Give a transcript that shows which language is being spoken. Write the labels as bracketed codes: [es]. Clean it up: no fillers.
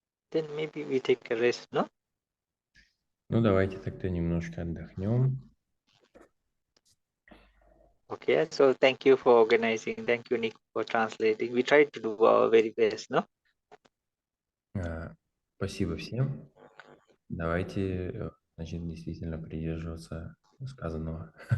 [en] Then maybe we take a rest, no? [ru] Ну, давайте тогда немножко отдохнем. [en] Okay. So thank you for organizing. Thank you, Nick, for translating. We try to do our very best, no? [ru] Спасибо всем. Давайте, значит, действительно придерживаться сказанного.